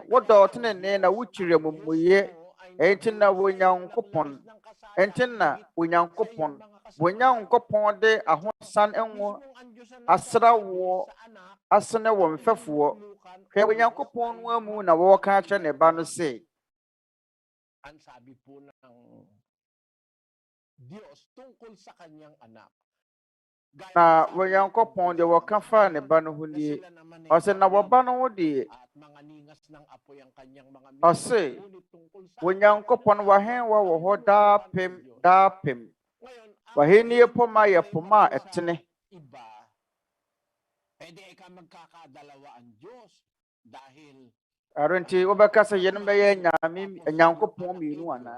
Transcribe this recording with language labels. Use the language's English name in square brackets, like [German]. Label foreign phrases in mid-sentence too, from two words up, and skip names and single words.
[Akan] Wodɔ ɔtenenee na wokyiri amumuyɛ. Enti na Onyankopɔn. Enti na Onyankopɔn. Onyankopɔn de ahosan ngo asrawoɔ asene wɔ mfɛfoɔ. Hwɛ Onyankopɔn no amu na wɔka kyerɛ ne ba no sɛ, [Filipino] ang sabi po ng Diyos tungkol sa kanyang anak. [Akan] Na Onyankopɔn de wɔka fa ne ba no ho nie. Ɔsɛ na wɔba no ho deɛ. Ɔsɛ Onyankopɔn w'ahen wɔ hɔ daapem, daapem. W'ahenni poma yɛ poma a ɛtene. Arunti wobɛka sɛ yɛn bɛyɛ nyame Nyankopɔn mmienu anaa?